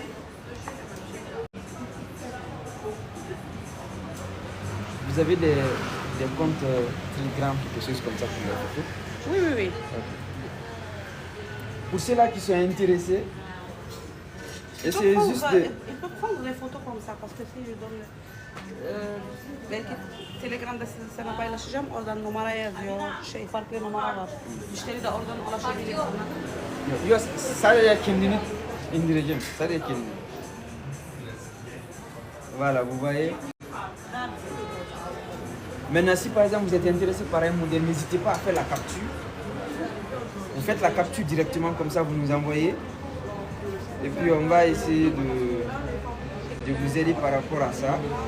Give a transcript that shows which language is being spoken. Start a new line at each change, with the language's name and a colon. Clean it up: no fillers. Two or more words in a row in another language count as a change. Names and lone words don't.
French: Vous avez des comptes Telegram, quelque chose comme ça pour la photo? Oui, oui, oui. Okay. Pour ceux-là qui sont intéressés, essayez juste de... Il peut prendre des photos comme ça parce que si je donne
Turkish: belki Telegram'da sana paylaşacağım. Oradan numara yazıyor. Farklı numara var. Müşteri de oradan ulaşabilir. Yok, sadece kendini indireceğim. Sadece kendini.
French: Voilà, vous voyez. Maintenant, si par exemple vous êtes intéressé par un modèle, n'hésitez pas à faire la capture. Vous faites la capture directement comme ça, vous nous envoyez. Et puis on va essayer de vous aider par rapport à ça.